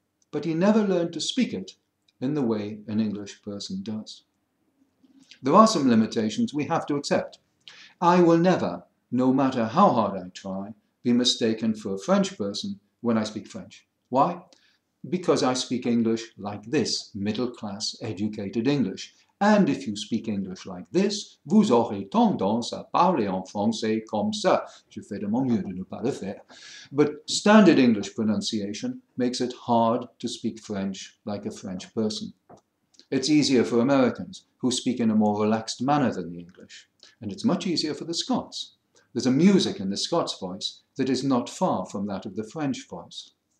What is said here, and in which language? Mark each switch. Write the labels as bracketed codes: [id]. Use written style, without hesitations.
[en] But he never learned to speak it in the way an English person does. There are some limitations we have to accept. I will never, no matter how hard I try, be mistaken for a French person when I speak French. Why? Because I speak English like this, middle-class educated English. And if you speak English like this, [fr] vous aurez tendance à parler en français comme ça. Je fais de mon mieux de ne pas le faire. [en] But standard English pronunciation makes it hard to speak French like a French person. It's easier for Americans, who speak in a more relaxed manner than the English. And it's much easier for the Scots. There's a music in the Scots voice that is not far from that of the French voice.